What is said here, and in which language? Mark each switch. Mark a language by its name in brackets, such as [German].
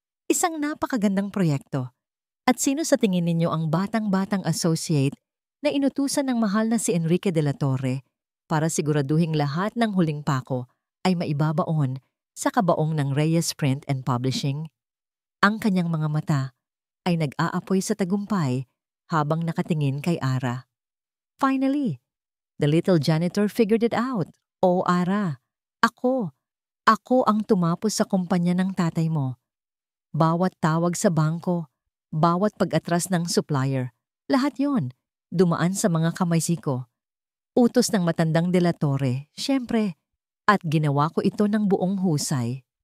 [Filipino] Isang napakagandang proyekto. At sino sa tingin ninyo ang batang-batang associate na inutusan ng mahal na si Enrique de la Torre para siguraduhing lahat ng huling pako ay maibabaon sa kabaong ng Reyes Print and Publishing? Ang kanyang mga mata ay nag-aapoy sa tagumpay habang nakatingin kay Ara. [English] Finally, the little janitor figured it out. [Filipino] Oh, Ara, ako ang tumapos sa kumpanya ng tatay mo. Bawat tawag sa bangko, bawat pag-atras ng supplier, lahat yon dumaan sa mga kamay ko. Utos ng matandang de la Torre, syempre, at ginawa ko ito ng buong husay.